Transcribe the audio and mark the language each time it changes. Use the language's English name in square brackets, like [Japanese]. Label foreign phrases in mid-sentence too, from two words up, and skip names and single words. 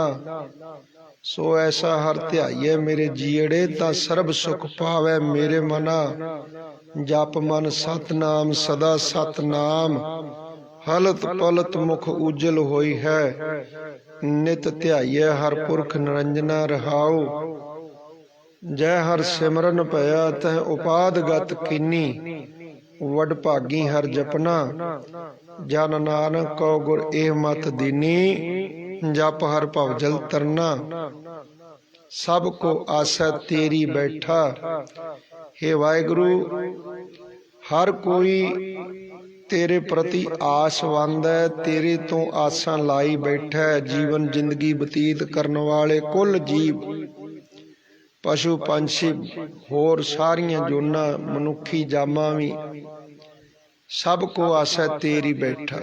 [Punjabi] ਸੋ ਐਸਾ ਹਰ ਧਿਆਈਏ ਮੇਰੇ ਜੀੜੇ, ਤਾ ਸਰਬ ਸੁਖ ਪਾਵੈ ਮੇਰੇ ਮਨਾ। ਜਪ ਮਨ ਸਤਿਨਾਮ ਸਦਾ ਸਤਿਨਾਮ, ਹਲਤ ਪਲਤ ਮੁਖ ਉੱਜਲ ਹੋਈ ਹੈ। ਨਿਤ ਧਿਆਈਏ ਹਰ ਪੁਰਖ ਨਿਰੰਜਨਾ ਰਹਾਓ। ਜਯ ਹਰ ਸਿਮਰਨ ਪਇਆ ਤਹ ਉਪਾਦ ਗਤ ਕੀਨੀ। ਵਡਭਾਗੀ ਹਰ ਜਪਨਾ, ਜਨ ਨਾਨਕ ਕੋ ਗੁਰ ਏਹ ਮਤ ਦੀਨੀ, ਜਪ ਹਰ ਭਵਜਲ ਤਰਨਾ, ਸਭ ਕੋ ਆਸੈ ਤੇਰੀ ਬੈਠਾ। ਹੇ ਵਾਹਿਗੁਰੂ, ਹਰ ਕੋਈ ਤੇਰੇ ਪ੍ਰਤੀ ਆਸਵੰਦ ਹੈ, ਤੇਰੇ ਤੋ ਆਸਾਂ ਲਾਈ ਬੈਠਾ ਹੈ। ਜੀਵਨ ਜ਼ਿੰਦਗੀ ਬਤੀਤ ਕਰਨੇ ਵਾਲੇ ਕੁਲ ਜੀਵ, ਪਸ਼ੂ ਪੰਛੀ, ਹੋਰ ਸਾਰੀਆਂ ਜੋਨਾਂ, ਮਨੁੱਖੀ ਜਾਮਾ ਭੀ, ਸਭ ਕੋ ਆਸੈ ਤੇਰੀ ਬੈਠਾ।